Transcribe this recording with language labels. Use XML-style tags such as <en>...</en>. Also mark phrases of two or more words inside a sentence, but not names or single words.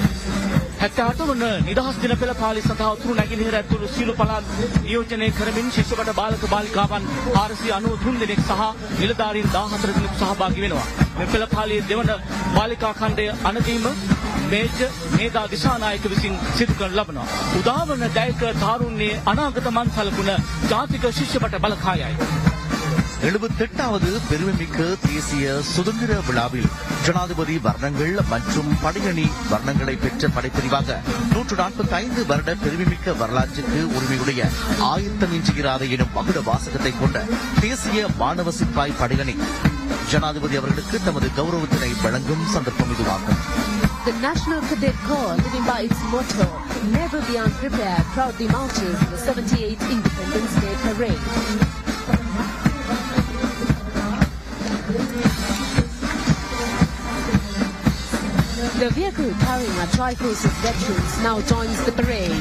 <si>78 වන නිදහස් දින පෙළපාලිය සඳහා උතුරු නැගෙනහිර ඇතුළු සියලු පළාත් නියෝජනය කරමින් ශිෂ්‍යබට බාලක බාලිකාවන් 493 දෙනෙක් සහ නිලධාරීන් 14 දෙනෙකු සහභාගී වෙනවා. මේ පෙළපාලියේ දෙවන බාලිකා ඛණ්ඩය අනදීම මේජර් මේදා දිසානායක විසින් සිදු කරනු ලබනවා. උදාවන දැයක තාරුණ්‍යයේ අනාගත මන් සලකුණ ජාතික ශිෂ්‍යබට බලකායයි.</si> <ta>78வது பெருமைமிக்க தேசிய சுதந்திர விழாவில் ஜனாதிபதி வர்ணங்கள் மற்றும் படையணி வர்ணங்களை பெற்ற படைப்பிரிவாக 145 வருட பெருமைமிக்க வரலாற்றுக்கு உரிமையுடைய ஆயத்தமின்றுகிறாத எனும் மகுட வாசகத்தை கொண்ட தேசிய மாணவ சிப்பாய் படையணி ஜனாதிபதி அவர்களுக்கு தமது கௌரவத்தினை வழங்கும் சந்தர்ப்பம் இதுவாகும்.</ta> <en>The National Cadet Corps, living by its motto, never be unprepared, proudly marches the 78th Independence Day Parade. The vehicle carrying our Triforces veterans now joins the parade.</en>